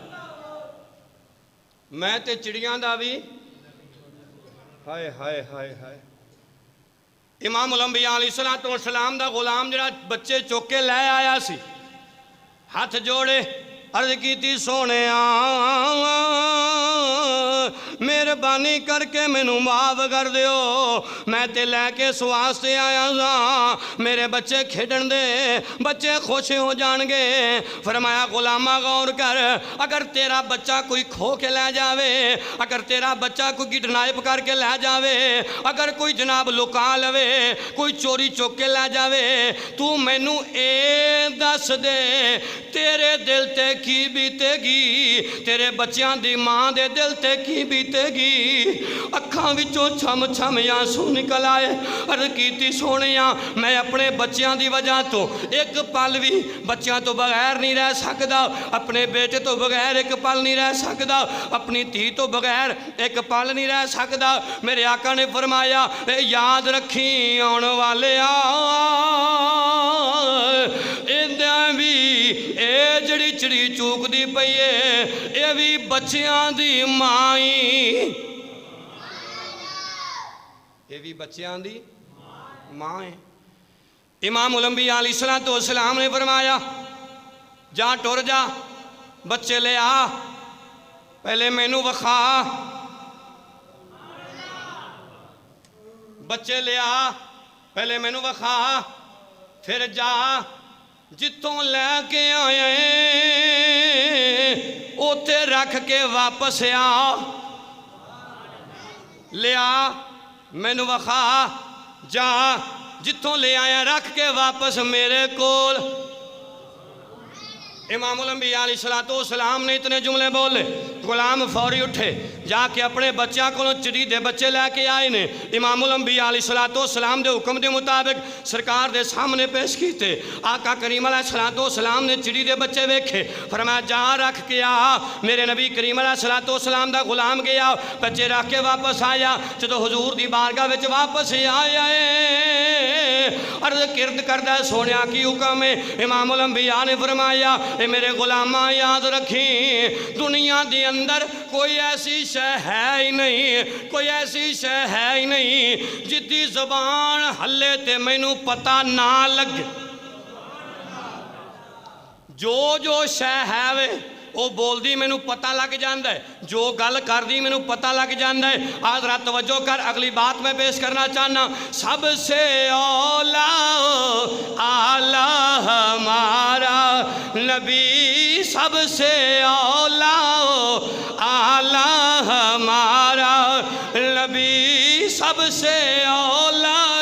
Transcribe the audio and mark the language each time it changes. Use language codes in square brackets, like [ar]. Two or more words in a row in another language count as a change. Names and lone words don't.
[pa] میں تے چڑیاں دا بھی ہائے ہائے ہائے ہائے امام الانبیاء [ar] علیہ السلام [pa] دا غلام جڑا بچے چوکے لے آیا سی ہاتھ جوڑے عرض کیتی سونے میرے مہربانی کر کے مینوں معاف کر دیو، میں تے لے کے اس واسطے آیا ہاں میرے بچے کھیڈن دے، بچے خوش ہو جان گے۔ فرمایا غلامہ غور کر، اگر تیرا بچہ کوئی کھو کے لے جاوے، اگر تیرا بچہ کوئی کڈنیپ کر کے لے جاوے، اگر کوئی جناب لکا لوے، کوئی چوری چوک کے لے جاوے، تو مینوں اے دس دے تیرے دل تے کی بیتے گی، تیرے بچیاں دی ماں دے دل تے کی بیتے گی۔ اکھاں وچوں چھم چھم آنسو نکل آئے، عرض کیتی سونیاں میں اپنے بچیاں دی وجہ تو ایک پل بھی بچیاں تو بغیر نہیں رہ سکدا، اپنے بیٹے تو بغیر ایک پل نہیں رہ سکدا، اپنی تھی تو بغیر ایک پل نہیں رہ سکدا۔ میرے آقا نے فرمایا اے یاد رکھی آن والے ایندیاں بھی اے جڑی چڑی چوک دی پئیے اے بھی بچیاں دی مائیں، اے بھی بچیاں دی مائیں۔ امام الانبیاء [ar] علیہ السلام [pa] نے فرمایا جا ٹر جا، بچے لے آ، پہلے مینوں وکھا، بچے لے آ پہلے مینوں وکھا، پھر جا جتوں لے کے آئے اوتے رکھ کے واپس آ، لے آ مینوں وکھا، جا جتوں لے آیا رکھ کے واپس میرے کول۔ امام الانبیاء [ar] علیہ السلام [pa] نے اتنے جملے بولے، غلام فوری اٹھے جا کے اپنے بچیاں کو چڑی دے بچے لے کے آئے نے، امام الانبیاء [ar] علیہ السلام [pa] دے حکم دے مطابق سرکار دے سامنے پیش کیتے۔ آقا کریم [ar] علیہ السلام [pa] نے چڑی دے بچے ویکھے، فرمایا جا رکھ کے آ، میرے نبی کریم [ar] علیہ السلام [pa] دا غلام گیا، بچے رکھ کے واپس آیا، جدو حضور دی بارگاہ وچ واپس آیا عرض کرد کردہ سونیا کی حکم ہے، امام الانبیاء نے فرمایا اے میرے غلامہ یاد رکھیں دنیا دی اندر کوئی ایسی شے ہے ہی نہیں، کوئی ایسی شے ہے ہی نہیں جدی زبان ہلے تے مینوں پتہ نہ لگے، جو شے ہے وے وہ بول دی مینوں پتہ لگ جاندہ ہے، جو گل کر دی مینوں پتہ لگ جاندہ ہے۔ حضرات توجہ کر، اگلی بات میں پیش کرنا چاہنا، سب سے اولا اعلیٰ ہمارا نبی، سب سے اولا اعلیٰ ہمارا نبی، سب سے اولا۔